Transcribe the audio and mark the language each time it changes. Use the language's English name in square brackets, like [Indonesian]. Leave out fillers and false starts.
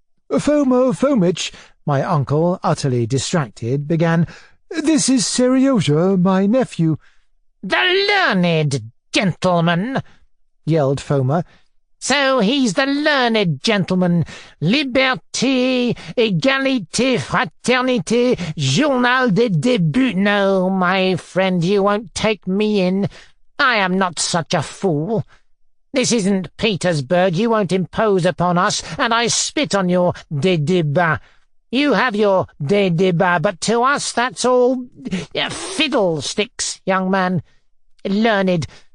[English] "Foma Fomitch," my uncle, utterly distracted, began. "This is Seryozha, my nephew." "The learned gentleman!" yelled Foma. "So he's the learned gentleman. [French] Liberté, égalité, fraternité, journal des débuts. [English] No, my friend, you won't take me in. I am not such a fool. This isn't Petersburg. You won't impose upon us, and I spit on your des débats. You have your des débats, but to us that's all fiddlesticks, young man. Learned.